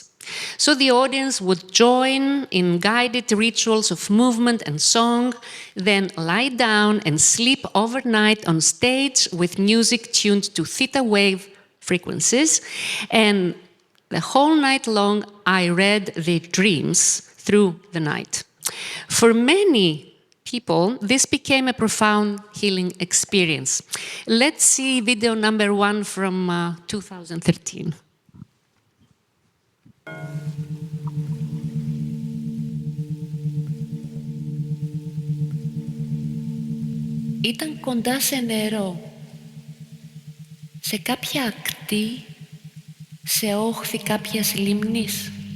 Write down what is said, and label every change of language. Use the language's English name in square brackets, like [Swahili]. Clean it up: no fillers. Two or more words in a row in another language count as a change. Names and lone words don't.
[English] So the audience would join in guided rituals of movement and song, then lie down and sleep overnight on stage with music tuned to theta wave frequencies. And the whole night long, I read their dreams through the night. For many people, this became a profound healing experience. Let's see video number 1 from 2013. [Greek] Ήταν κοντά σε νερό, σε κάποια ακτή, σε όχθη κάποιας λίμνης.